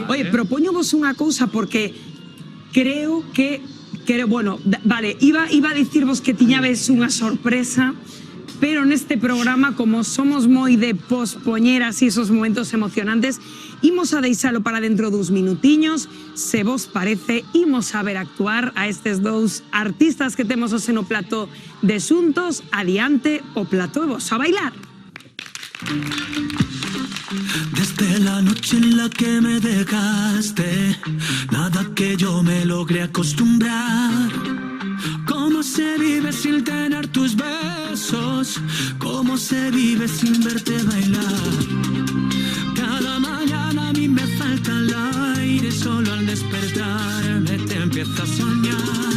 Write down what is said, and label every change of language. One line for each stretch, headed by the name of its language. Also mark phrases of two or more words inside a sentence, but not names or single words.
Galician: Oye, propóñovos unha cousa porque creo que bueno, vale, iba a dicirvos que tiñades unha sorpresa, pero neste programa, como somos moi de pospoñer así esos momentos emocionantes, imos a deixalo para dentro dos minutiños. Se vos parece, imos a ver actuar a estes dous artistas que temos hoxe no plató de xuntos. Adiante o plató e vos a bailar.
Spanish: Desde la noche en la que me dejaste, nada que yo me logré acostumbrar. ¿Cómo se vive sin tener tus besos? ¿Cómo se vive sin verte bailar? Cada mañana a mí me falta el aire, solo al despertarme te empiezo a soñar.